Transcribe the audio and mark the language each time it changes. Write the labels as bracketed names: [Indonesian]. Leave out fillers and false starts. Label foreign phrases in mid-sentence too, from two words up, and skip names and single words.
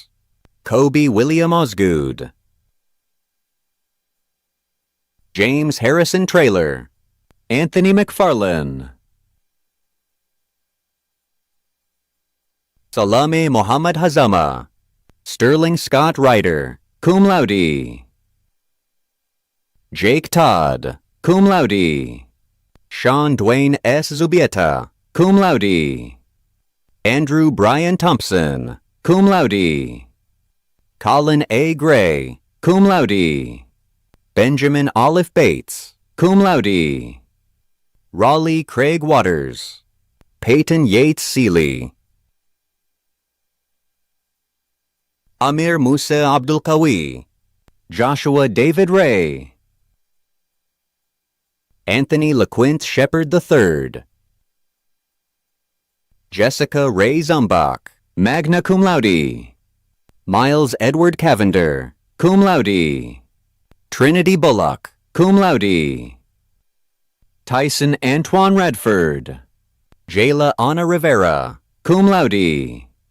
[English] Kobe William Osgood. James Harrison Traylor. Anthony McFarlane. Salame Mohammad Hazama. Sterling Scott Ryder, [Latin] cum laude. [English] Jake Todd, [Latin] cum laude. [English] Sean Dwayne S. Zubieta, [Latin] cum laude. [English] Andrew Brian Thompson, [Latin] cum laude. [English] Colin A. Gray, [Latin] cum cum laude. [English] Benjamin Olive Bates, [Latin] cum laude. [English] Raleigh Craig Waters. Peyton Yates Seeley. Amir Musa Abdul Qawi. Joshua David Ray. Anthony LeQuint Shepard III. Jessica Ray Zumbach, [Latin] magna cum laude. [English] Miles Edward Cavender, [Latin] cum laude. [English] Trinity Bullock, [Latin] cum laude. [English] Tyson Antoine Redford. Jayla Ana Rivera, [Latin] cum laude.